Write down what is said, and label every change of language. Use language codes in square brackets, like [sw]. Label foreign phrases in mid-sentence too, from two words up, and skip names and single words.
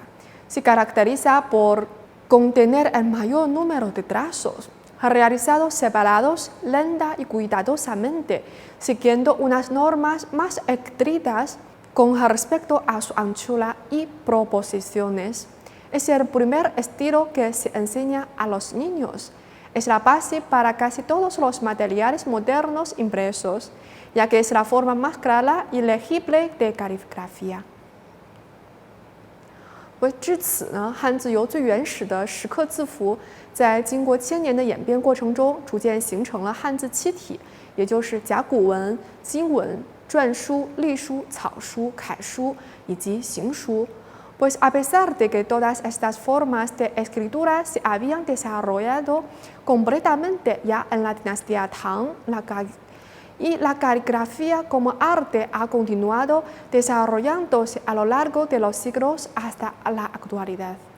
[es] Se caracteriza por contener el mayor número de trazos, realizados separados lenta y cuidadosamente, siguiendo unas normas más estrictas con respecto a su anchura y proposiciones. Es el primer estilo que se enseña a los niños. Es la base para casi todos los materiales modernos impresos, ya que es la forma más clara y legible de caligrafía. [zh] 至此呢，汉字由最原始的石刻字符，在经过千年的演变过程中，逐渐形成了汉字七体，也就是甲骨文、金文、篆书、隶书、草书、楷书以及行书。 [es] Pues a pesar de que todas estas formas de escritura se habían desarrollado completamente ya en la dinastía Tang, la caligrafía como arte ha continuado desarrollándose a lo largo de los siglos hasta la actualidad.